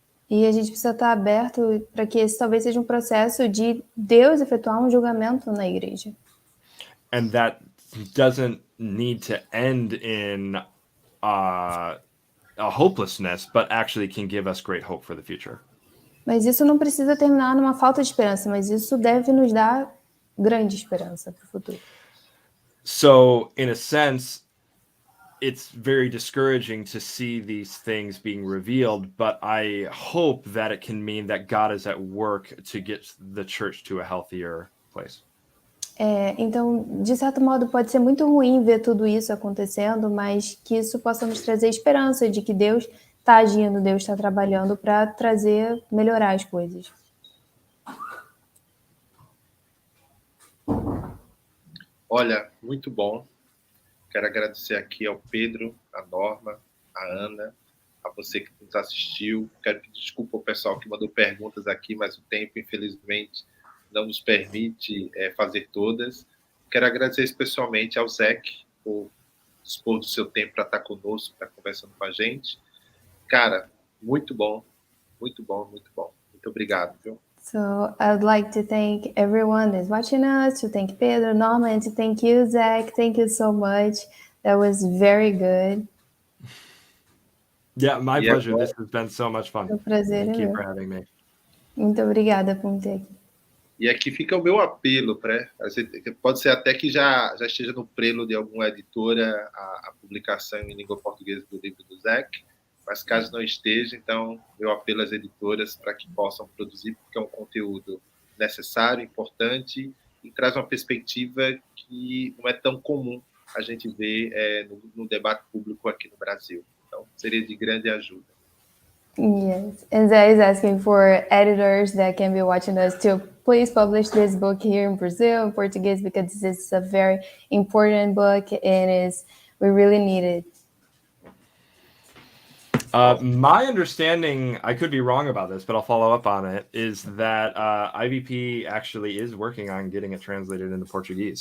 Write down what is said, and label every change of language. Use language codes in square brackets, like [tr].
[pt] E a gente precisa estar aberto para que esse talvez seja um processo de Deus efetuar um julgamento na igreja. [en] And that doesn't need to end in a hopelessness, but actually can give us great hope for the future. [pt] Mas isso não precisa terminar numa falta de esperança, mas isso deve nos dar grande esperança para o futuro. [en] So, in a sense, it's very discouraging to see these things being revealed, but I hope that it can mean that God is at work to get the church to a healthier place. [pt] Então, de certo modo, pode ser muito ruim ver tudo isso acontecendo, mas que isso possa nos trazer esperança de que Deus está agindo, Deus está trabalhando para melhorar as coisas. Olha, muito bom. Quero agradecer aqui ao Pedro, a Norma, a Ana, a você que nos assistiu. Quero pedir desculpa ao pessoal que mandou perguntas aqui, mas o tempo, infelizmente, não nos permite fazer todas. Quero agradecer especialmente ao Zach por dispor do seu tempo para estar conosco, para conversando com a gente. Cara, muito bom, muito bom, muito bom. Muito obrigado, viu? [en] So I'd like to thank everyone that's watching us, to thank Pedro, Norma, and to thank you, Zach. Thank you so much. That was very good. Yeah, my pleasure. This has been so much fun. [pt] É um prazer. [en] Thank you for having me. [pt] Muito obrigada por me ter aqui. E aqui fica o meu apelo, pode ser até que já esteja no prelo de alguma editora a publicação em língua portuguesa do livro do Zach, mas caso não esteja, então meu apelo às editoras para que possam produzir, porque é um conteúdo necessário, importante e traz uma perspectiva que não é tão comum a gente ver no debate público aqui no Brasil. Então, seria de grande ajuda. [en] Yes, and Zé is asking for editors that can be watching us to please publish this book here in Brazil in Portuguese, because this is a very important book and we really need it. My understanding, I could be wrong about this, but I'll follow up on it, is that IVP actually is working on getting it translated into Portuguese.